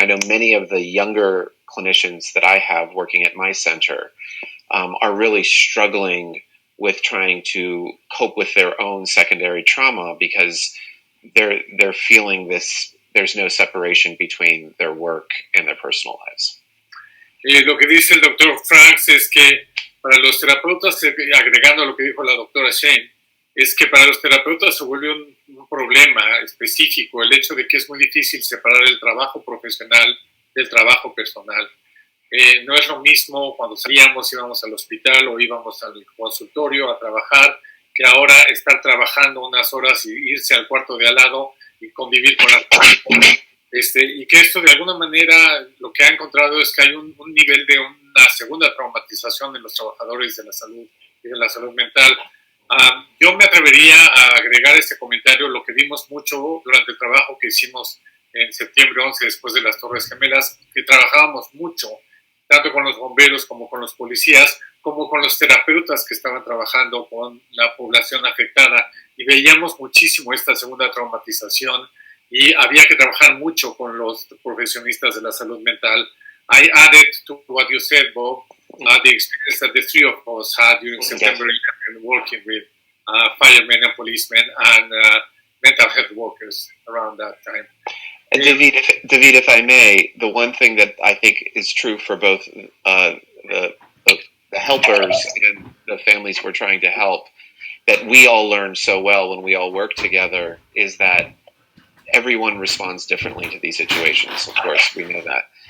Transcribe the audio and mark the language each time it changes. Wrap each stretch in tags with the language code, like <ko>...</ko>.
<en>I know many of the younger clinicians that I have working at my center are really struggling with trying to cope with their own secondary trauma because they're feeling there's no separation between their work and their personal lives.</en> <es>Lo que dice el doctor Franks es que para los terapeutas, agregando lo que dijo la doctora Shane, es que para los terapeutas se vuelve un problema específico el hecho de que es muy difícil separar el trabajo profesional del trabajo personal. No es lo mismo cuando salíamos, íbamos al hospital o íbamos al consultorio a trabajar, que ahora estar trabajando unas horas y irse al cuarto de al lado y convivir con las personas. Y que esto de alguna manera lo que ha encontrado es que hay un nivel de una segunda traumatización de los trabajadores de la salud y de la salud mental. Yo me atrevería a agregar este comentario, lo que vimos mucho durante el trabajo que hicimos en septiembre 11 después de las Torres Gemelas, que trabajábamos mucho tanto con los bomberos como con los policías, como con los terapeutas que estaban trabajando con la población afectada, y veíamos muchísimo esta segunda traumatización y había que trabajar mucho con los profesionistas de la salud mental.</es> <en>I added to what you said, Bob, the experience that the three of us had during September 11, working with firemen and policemen and mental health workers around that time. And David, if I may, the one thing that I think is true for both the helpers and the families we're trying to help, that we all learn so well when we all work together, is that everyone responds differently to these situations. Of course, we know that.</en>